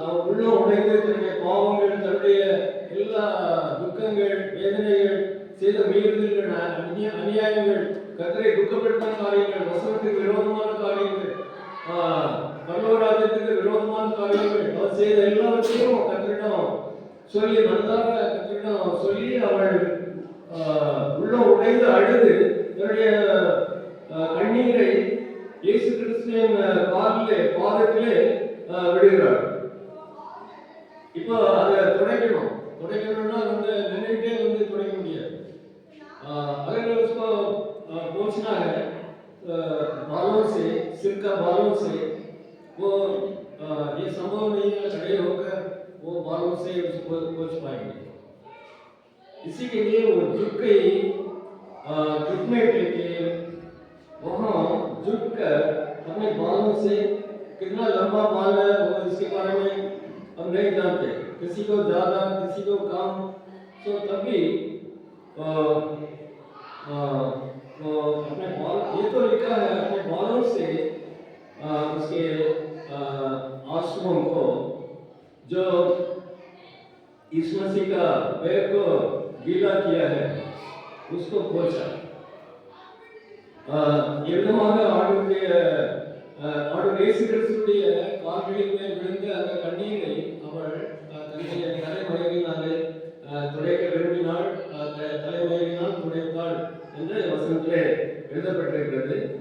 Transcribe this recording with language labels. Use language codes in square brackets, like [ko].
[ta] உள்ள உடைந்து தன்னுடைய பாவங்கள், தன்னுடைய எல்லா துக்கங்கள், வேதனைகள், செய்த மீறுதல்கள், அநியாயங்கள், கர்த்தரை துக்கப்படுத்தின காரியங்கள், வசனத்துக்கு விரோதமான காரியங்கள், பரலோகராஜ்யத்துக்கு விரோதமான காரியங்கள், அவர் செய்த எல்லாவற்றையும் கர்த்தரிடம் சொல்லி மனதார கர்த்தரிடம் சொல்லி அவள் உள்ள உடைந்து அழுது தன்னுடைய கண்ணீரை இயேசு கிறிஸ்துவின் பாதத்திலே விடுகிறார். இப்போ அதை துடைக்கணும்னா நின்றுட்டே துடைக்க முடியாது. [hi] अगर उसको पोंछना है बालों से, सिर का बालों से, वो ये संभव नहीं है खड़े होकर वो बालों से उसको पोंछ पाएंगे। इसी के लिए वो झुक गई, घुटने टेके वहाँ झुक कर अपने बालों से, कितना लंबा बाल है वो इसके बारे में हम नहीं जानते, किसी को ज़्यादा किसी को कम, तो तभी अपने बाल, ये तो लिखा है अपने बालों से उसके आंसुओं को, जो यीशु मसीह का पैर को गीला किया है उसको पोंछा. [ta] எவ்வளவாக ஆண்டவருடைய ஆண்டவர் இயேசு கிறிஸ்துவுடைய கால்களின் மேல் விழுந்த அந்த கண்ணீரை அவள் தன்னுடைய தலைமயிரினாலே துடைக்க விரும்பினாள், தலைமயிரினால் துடைத்தாள் என்று வசனத்திலே எழுதப்பட்டிருக்கிறது.